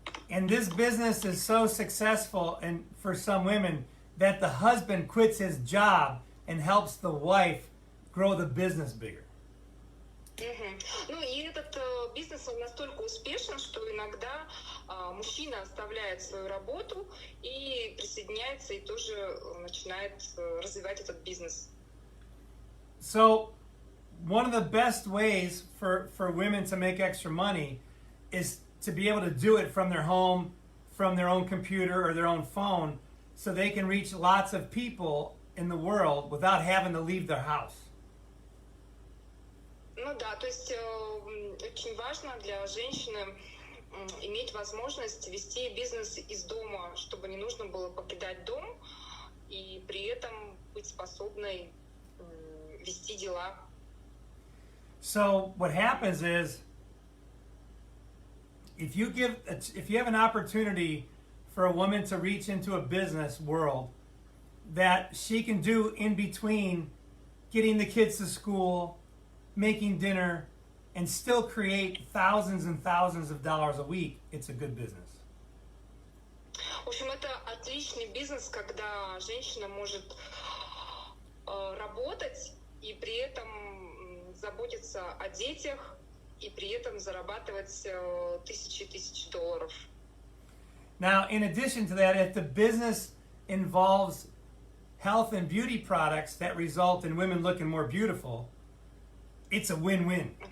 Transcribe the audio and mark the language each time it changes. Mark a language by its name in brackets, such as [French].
[English] And this business is so successful and for some women that the husband quits his job and helps the wife grow the business bigger. [Russian] Ну и этот бизнес он настолько успешен, что иногда мужчина оставляет свою работу и присоединяется и тоже начинает развивать этот бизнес. [English] So one of the best ways for women to make extra money is to be able to do it from their home, from their own computer or their own phone, so they can reach lots of people in the world without having to leave their house. [Russian] Ну да, то есть очень важно для женщины иметь возможность вести бизнес из дома, чтобы не нужно было покидать дом и при этом быть способной вести дела. [English] So what happens is, if you have an opportunity for a woman to reach into a business world that she can do in between getting the kids to school, making dinner, and still create thousands and thousands of dollars a week, it's a good business. [Russian] В общем, это отличный бизнес, когда женщина может работать и при этом заботиться о детях и при этом зарабатывать тысячи и тысячи долларов. [English] Now, in addition to that, if the business involves health and beauty products that result in women looking more beautiful, it's a win-win.